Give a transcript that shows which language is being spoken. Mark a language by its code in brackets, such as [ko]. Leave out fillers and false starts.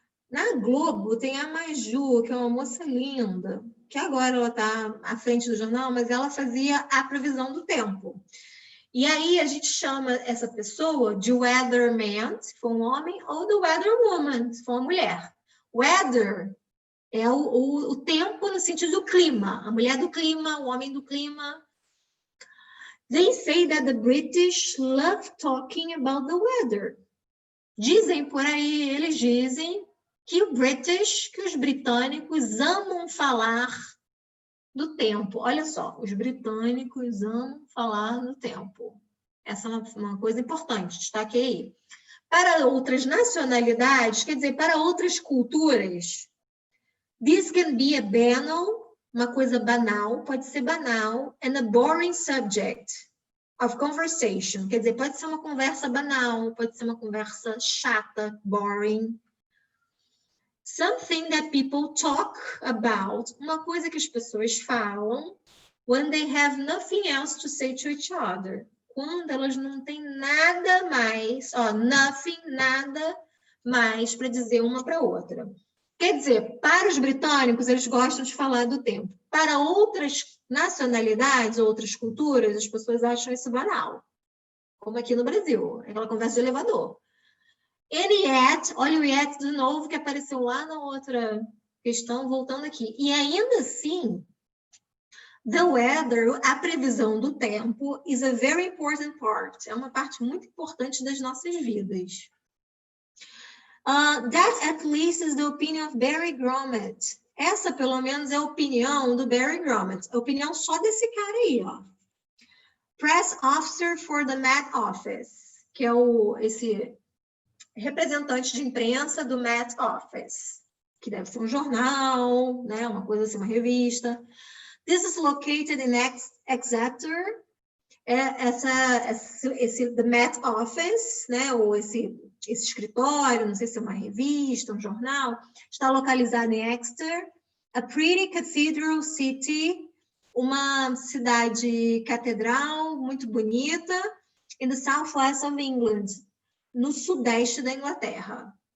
[pt] Na Globo tem a Maju, que é uma moça linda, que agora ela está à frente do jornal, mas ela fazia a previsão do tempo. E aí a gente chama essa pessoa de weatherman, se for um homem, ou de weatherwoman, se for uma mulher. Weather é o tempo no sentido do clima. A mulher do clima, o homem do clima. [en] They say that the British love talking about the weather. [pt] Dizem por aí, eles dizem que os britânicos amam falar do tempo. Olha só, os britânicos amam falar do tempo. Essa é uma coisa importante, destaque aí. Para outras nacionalidades, quer dizer, para outras culturas, [en] this can be a banal, [pt] uma coisa banal, pode ser banal, [en] and a boring subject of conversation. [pt] Quer dizer, pode ser uma conversa banal, pode ser uma conversa chata, boring. [en] Something that people talk about, [pt] uma coisa que as pessoas falam [en] when they have nothing else to say to each other. [pt] Quando elas não têm nada mais, nada mais para dizer uma para outra. Quer dizer, para os britânicos, eles gostam de falar do tempo. Para outras nacionalidades, outras culturas, as pessoas acham isso banal. Como aqui no Brasil, aquela conversa de elevador. [en] And yet, [pt] olha o yet de novo que apareceu lá na outra questão, voltando aqui. E ainda assim, [en] the weather, [pt] a previsão do tempo, [en] is a very important part. [pt] É uma parte muito importante das nossas vidas. [en] That at least is the opinion of Barry Grommet. [pt] Essa, pelo menos, é a opinião do Barry Grommet. A opinião só desse cara aí, ó. [en] Press Officer for the Met Office, [pt] que é esse representante de imprensa do Met Office, que deve ser um jornal, né, uma coisa assim, uma revista. [en] This is located in Exeter. [pt] The Met Office, né, ou esse escritório, não sei se é uma revista, um jornal, está localizado em Exeter. [en] A pretty cathedral city, [pt] uma cidade catedral muito bonita, [en] in the southwest of England, [pt] no sudeste da Inglaterra.